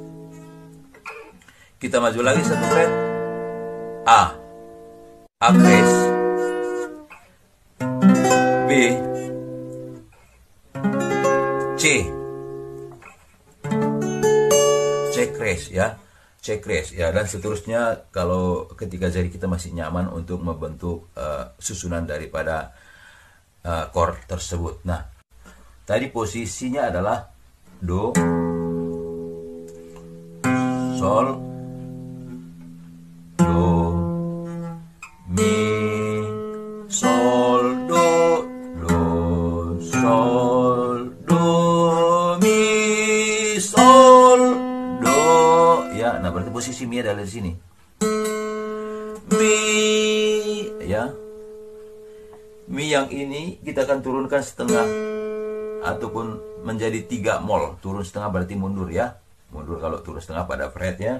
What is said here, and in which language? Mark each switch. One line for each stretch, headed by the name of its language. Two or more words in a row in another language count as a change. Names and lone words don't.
Indonesian: Kita maju lagi satu fret, A crash, B, C crash ya, C crash ya, dan seterusnya kalau ketika jari kita masih nyaman untuk membentuk susunan daripada chord tersebut. Nah, tadi posisinya adalah Do, Sol, Do, Mi, Sol, Do, Sol, Do, Mi, Sol, Do ya. Nah, berarti posisi Mi adalah di sini. Mi ya. Mi yang ini kita akan turunkan setengah ataupun menjadi 3 mol. Turun setengah berarti mundur ya. Mundur kalau turun setengah pada fretnya.